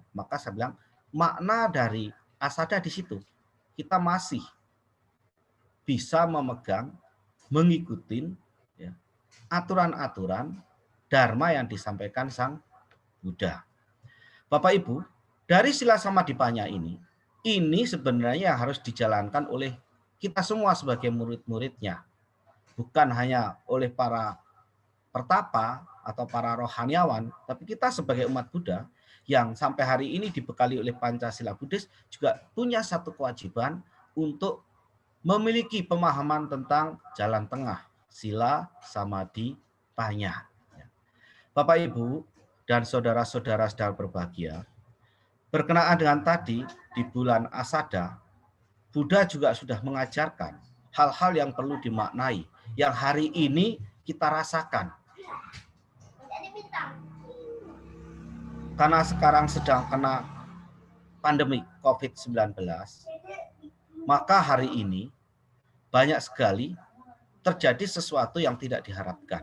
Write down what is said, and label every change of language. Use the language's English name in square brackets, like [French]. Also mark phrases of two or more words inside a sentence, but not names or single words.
[Indonesian] Maka saya bilang makna dari Asada di situ. Kita masih bisa memegang, mengikuti ya, aturan-aturan Dharma yang disampaikan Sang Buddha. Bapak Ibu, dari sila samadhi panya ini sebenarnya harus dijalankan oleh kita semua sebagai murid-muridnya. Bukan hanya oleh para pertapa atau para rohaniawan, tapi kita sebagai umat Buddha yang sampai hari ini dibekali oleh Pancasila Buddhis juga punya satu kewajiban untuk memiliki pemahaman tentang jalan tengah, sila, samadhi, panya. Bapak Ibu dan saudara-saudara sedang berbahagia, berkenaan dengan tadi di bulan Asada, Buddha juga sudah mengajarkan hal-hal yang perlu dimaknai, yang hari ini kita rasakan. Karena sekarang sedang kena pandemi COVID-19, maka hari ini banyak sekali terjadi sesuatu yang tidak diharapkan.